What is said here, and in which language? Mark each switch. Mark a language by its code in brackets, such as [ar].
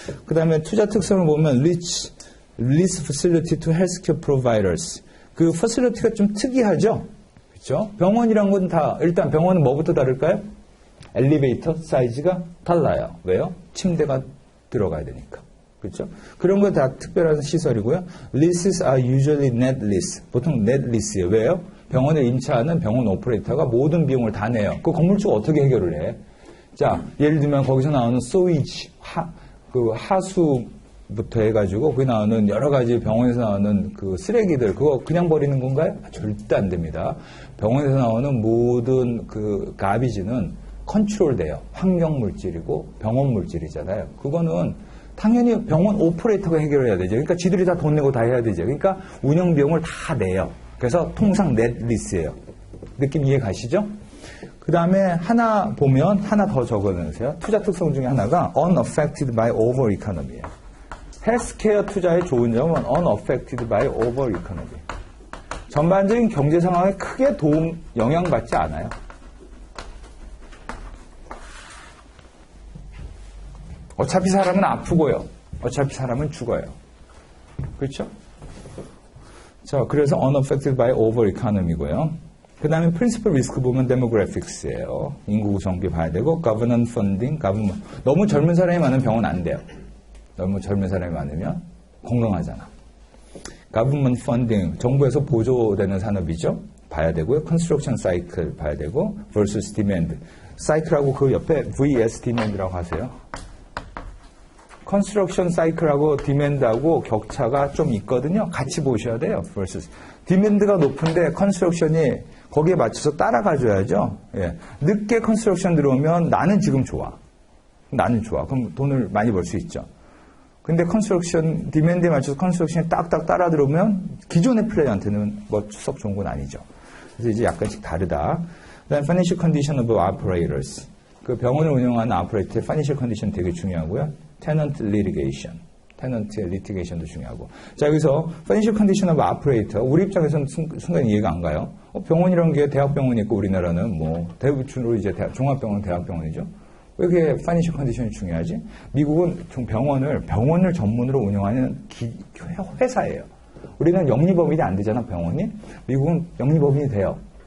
[ko] 그 다음에 투자 특성을 보면 [en] lease facility to healthcare providers. [ko] 그 facility가 좀 특이하죠. 그렇죠? 병원이란 건 다 일단 병원은 뭐부터 다를까요? 엘리베이터 사이즈가 달라요. 왜요? 침대가 들어가야 되니까. 그렇죠? 그런 거 다 특별한 시설이고요. [en] Leases are usually net lease. [ko] 보통 net lease예요. 왜요? 병원에 임차하는 병원 오퍼레이터가 모든 비용을 다 내요. 그 건물주가 어떻게 해결을 해? 자, 예를 들면 거기서 나오는 소위지, 하수부터 해가지고 거기 나오는 여러 가지 병원에서 나오는 그 쓰레기들 그거 그냥 버리는 건가요? 절대 안 됩니다. 병원에서 나오는 모든 그 가비지는 컨트롤돼요. 환경 물질이고 병원 물질이잖아요. 그거는 당연히 병원 오퍼레이터가 해결해야 되죠. 그러니까 지들이 다 돈 내고 다 해야 되죠. 그러니까 운영 비용을 다 내요. 그래서 통상 넷 리스예요. 느낌 이해 가시죠? 그 다음에 하나 보면 하나 더 적어놓으세요. 투자 특성 중에 하나가 [en] unaffected by over economy [ko] 예요. 헬스케어 투자의 좋은 점은 [en] unaffected by over economy. [ko] 전반적인 경제 상황에 크게 영향받지 않아요. 어차피 사람은 아프고요. 어차피 사람은 죽어요. 그렇죠? 자, 그래서 [en] unaffected by over economy [ko] 고요. 그 다음에 principal risk 보면 demographics예요. 인구 구성비 봐야 되고 [en] government funding, [ko] 너무 젊은 사람이 많으면 병원 안 돼요. 너무 젊은 사람이 많으면 건강하잖아. [en] government funding, [ko] 정부에서 보조되는 산업이죠. 봐야 되고요. [en] construction cycle [ko] 봐야 되고 [en] versus demand. [ko] cycle하고 그 옆에 vs demand라고 하세요. 컨스트럭션 사이클하고 디맨드하고 격차가 좀 있거든요. 같이 보셔야 돼요. versus. 디맨드가 높은데 컨스트럭션이 거기에 맞춰서 따라가줘야죠. 예. 늦게 컨스트럭션 들어오면 나는 지금 좋아. 그럼 돈을 많이 벌 수 있죠. 근데 컨스트럭션, 디맨드에 맞춰서 컨스트럭션이 딱딱 따라 들어오면 기존의 플레이한테는 뭐 썩 좋은 건 아니죠. 그래서 이제 약간씩 다르다. 그다음에 [en] financial condition of operators. [ko] 그 병원을 운영하는 아퍼레이터의 [en] financial condition [ko] 되게 중요하고요. [en] tenant litigation. [ko] tenant의 litigation도 중요하고. 자, 여기서 [en] financial condition of operator. [ko] 우리 입장에서는 순간 이해가 안 가요. 병원이라는 게 대학병원이 있고 우리나라는 뭐 대부분으로 이제 종합병원, 대학병원이죠. 왜 그게 [en] financial condition [ko] 이 중요하지? 미국은 병원을 전문으로 운영하는 회사예요. 우리는 영리법인이 안 되잖아, 병원이. 미국은 영리법인이 돼요.